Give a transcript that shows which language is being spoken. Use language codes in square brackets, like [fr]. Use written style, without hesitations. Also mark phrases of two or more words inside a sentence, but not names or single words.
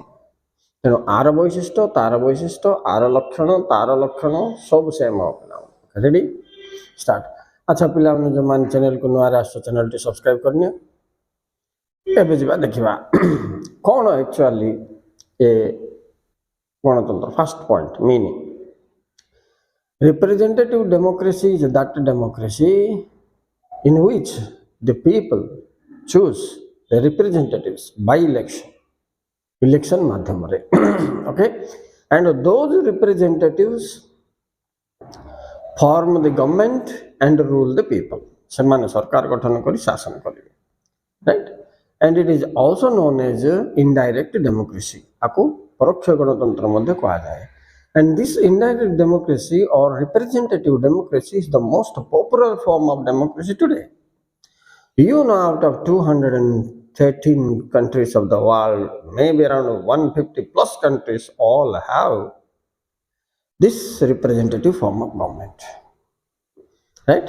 [or] ତେଣୁ ଆର ବୈଶିଷ୍ଟ୍ୟ ତାର ବୈଶିଷ୍ଟ୍ୟ, ଆର ଲକ୍ଷଣ ତାର ଲକ୍ଷଣ ସବୁ ସେମ୍ ହବ ପିଲାମାନେ। [en] ready start. [or] ଆଚ୍ଛା ପିଲାମାନେ, ଯେଉଁମାନେ ଚ୍ୟାନେଲକୁ ନୂଆରେ ଆସୁଛ ଚ୍ୟାନେଲଟି ସବସ୍କ୍ରାଇବ କରିନିଅ। ଏବେ ଯିବା ଦେଖିବା କ'ଣ ଆକ୍ଚୁଆଲି ଏ ଗଣତନ୍ତ୍ର। [en] first point meaning. Representative democracy is that democracy in which the people choose the representatives by election madhyamare. Okay, and those representatives form the government and rule the people. [or] ସେମାନେ ସରକାର ଗଠନ କରି ଶାସନ କରିବେ, [en] right? And it is also known as indirect democracy. [or] ଆକୁ ପରୋକ୍ଷ ଗଣତନ୍ତ୍ର ମଧ୍ୟ କୁହାଯାଏ। [en] And this indirect democracy or representative democracy is the most popular form of democracy today. You know, out of 213 countries of the world, maybe around 150 plus countries all have this representative form of government, right?